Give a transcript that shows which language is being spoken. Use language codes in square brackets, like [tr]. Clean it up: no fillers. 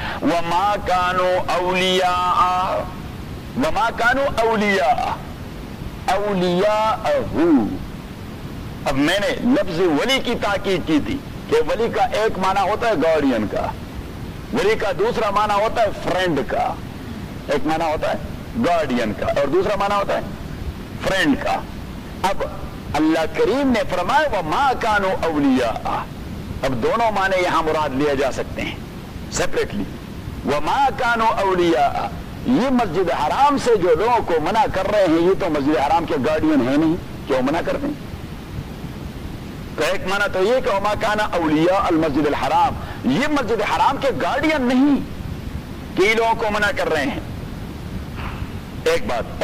[ar] وَمَا كَانُوا أَوْلِيَاءَ, وَمَا كَانُوا أَوْلِيَاءَ أَوْلِيَاءَهُ. [ur] اب میں نے لفظ ولی کی تاکید کی تھی کہ ولی کا ایک معنی ہوتا ہے گارڈین کا, ولی کا دوسرا معنی ہوتا ہے فرینڈ کا. ایک معنی ہوتا ہے گارڈین کا اور دوسرا معنی ہوتا ہے فرینڈ کا. اب اللہ کریم نے فرمایا [ar] وہ ماں کانو اولیاء. [ur] اب دونوں معنی یہاں مراد لیا جا سکتے ہیں سیپریٹلی. [ar] وہ ماں کانو اولیاء, [ur] یہ مسجد حرام سے جو لوگوں کو منع کر رہے ہیں, یہ تو مسجد حرام کے گارڈین ہیں نہیں کہ وہ منع کر دیں. تو ایک معنی تو یہ کہ [ar] وما کان اولیاء المسجد الحرام, [ur] یہ مسجد حرام کے گارڈین نہیں کہ لوگوں کو منع کر رہے ہیں, ایک بات.